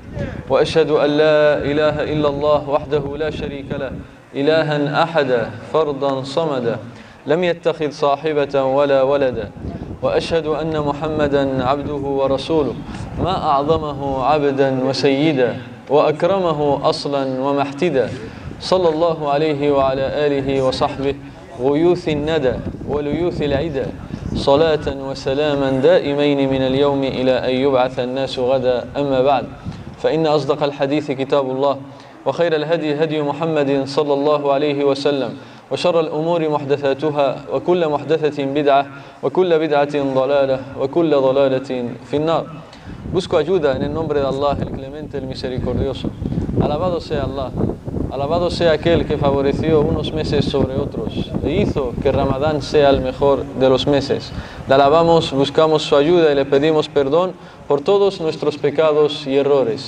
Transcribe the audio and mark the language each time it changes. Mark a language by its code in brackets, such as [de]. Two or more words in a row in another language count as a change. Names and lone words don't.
[ar] وأشهد أن لا إله إلا الله وحده لا شريك له إلها أحدا فردا صمدا لم يتخذ صاحبة ولا ولدا، وأشهد أن محمدا عبده ورسوله ما أعظمه عبدا وسيدا وأكرمه أصلا ومحتدا، صلى الله عليه وعلى آله وصحبه غيوث الندى وليوث العدا، صلاة وسلاما دائمين من اليوم إلى أن يبعث الناس غدا. أما بعد، فإن أصدق الحديث كتاب الله، وخير الهدي هدي محمد صلى الله عليه وسلم، وشر الأمور محدثاتها، وكل محدثة بدعة، وكل بدعة ضلالة، وكل ضلالة في النار. [es] Busco ayuda en el nombre de Allah, el clemente, el misericordioso. Alabado sea Allah. Alabado sea aquel que favoreció unos meses sobre otros e hizo que Ramadán sea el mejor de los meses. Le alabamos, buscamos su ayuda y le pedimos perdón por todos nuestros pecados y errores.